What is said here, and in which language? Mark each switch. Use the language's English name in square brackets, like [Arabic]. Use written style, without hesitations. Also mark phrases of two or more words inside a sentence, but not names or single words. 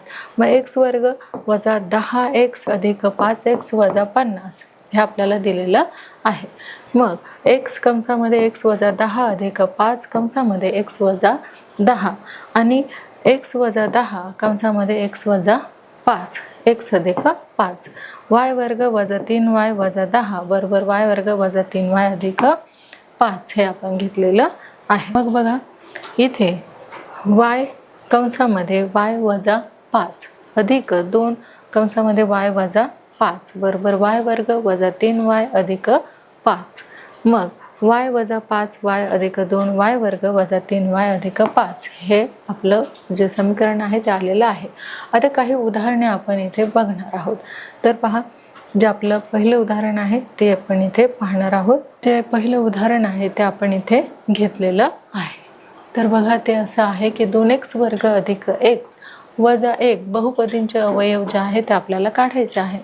[Marathi] मग x² - 10x + 5x - 50 हे आपल्याला दिलेलं आहे. मग x कंसामध्ये x - 10 + 5 कंसामध्ये x - 10 आणि x - 10 कंसामध्ये x - 5 x + 5 y² - 3y - 10 बरोबर y² - 3y - 5 हे आपण घेतलेलं आहे. मग बघा इथे y कंसामध्ये y - 5 अधिक 2 कंसामध्ये y - 5 बरोबर y² - 3y - 5. मग y - 5y + 2y² - 3y - 5 हे आपलं जे समीकरण आहे ते आलेलं आहे. आता काही उदाहरणे आपण इथे बघणार आहोत. तर पहा, जे आपलं पहिलं उदाहरण आहे ते आपण इथे पाहणार आहोत. जे पहिलं उदाहरण आहे ते आपण इथे घेतलेलं आहे. तर बघा ते असं आहे की 2x² + x - 1 बहुपदींचे अवयव जे आहे ते आपल्याला काढायचे आहे.